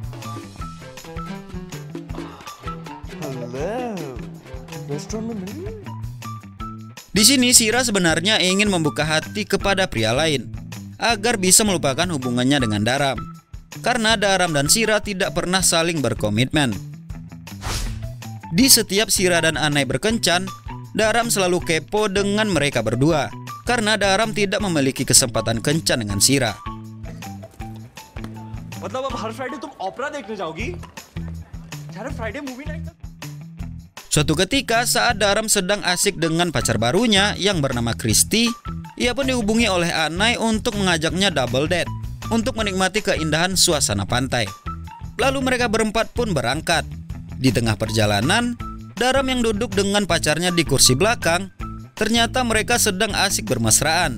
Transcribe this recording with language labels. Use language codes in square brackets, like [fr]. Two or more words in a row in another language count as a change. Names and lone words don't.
[id] Di sini Sira sebenarnya ingin membuka hati kepada pria lain agar bisa melupakan hubungannya dengan Daram. Karena Daram dan Sira tidak pernah saling berkomitmen. Di setiap Sira dan Anai berkencan, Daram selalu kepo dengan mereka berdua. Karena Daram tidak memiliki kesempatan kencan dengan Sira. [hi] मतलब अब हर फ्राइडे तुम ओपेरा देखने जाओगी? यार [en] Friday movie night [hi] था। [id] Suatu ketika saat Daram sedang asik dengan pacar barunya yang bernama Christy, ia pun dihubungi oleh Anai untuk mengajaknya [en] double date [id] untuk menikmati keindahan suasana pantai. Lalu mereka berempat pun berangkat. Di tengah perjalanan, Daram yang duduk dengan pacarnya di kursi belakang, ternyata mereka sedang asik bermesraan.